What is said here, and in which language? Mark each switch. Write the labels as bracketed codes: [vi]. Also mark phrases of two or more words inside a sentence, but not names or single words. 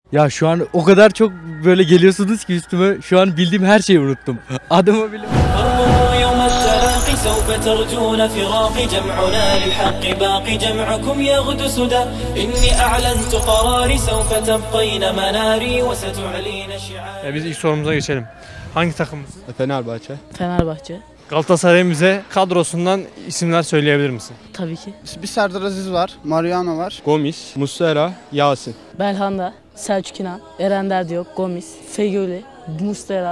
[tr] Ya şu an o kadar çok böyle geliyorsunuz ki üstüme, şu an bildiğim her şeyi unuttum. Adımı bile. [ar] سوف ترجون فراقي جمعنا للحق باقي جمعكم يغدو سدى إني أعلنت قراري سوف تبقين مناري وستعلين شعاري. [tr] Biz ilk sorumuza geçelim. Hangi takımız? Fenerbahçe. Fenerbahçe. Galatasaray'ın bize kadrosundan isimler söyleyebilir misin? Tabii ki. Bir Serdar Aziz var, Mariano var, Gomis, Muslera, Yasin. Belhanda, Selçuk İnan, Eren Derdiyok, Gomis, Feguli, Muslera.